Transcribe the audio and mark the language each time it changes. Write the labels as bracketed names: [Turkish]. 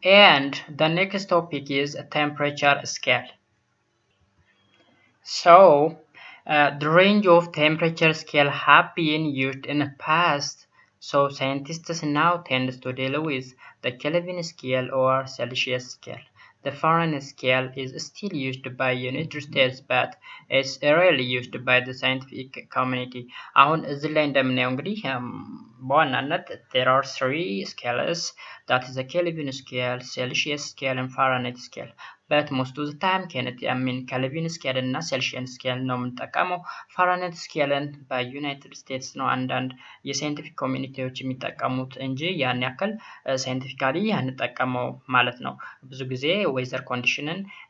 [English] and the next topic is temperature scale so the range of temperature scale have been used in the past so scientists now tend to deal with the Kelvin scale or Celsius scale The Fahrenheit scale is still used by United States, but it's rarely used by the scientific community. [Amharic] አሁን እዚህ ላይ እንደምናየው እንግዲህ በዋናነት [English] there are 3 scales that is the Kelvin scale, Celsius scale and Fahrenheit scale. But most of the time Kelvin scale [Amharic] እና Celsius scale ነው የምንጠቀመው Fahrenheit scale በዩናይትድ ስቴትስ ነው አንዳንድ የሳይንቲፊክ ኮሚኒቲዎች የሚጠቀሙት እንጂ ያን ያክል ሳይንቲፊካሊ አንጠቀመው ማለት ነው ብዙ ጊዜ ዌዘር ኮንዲሽንን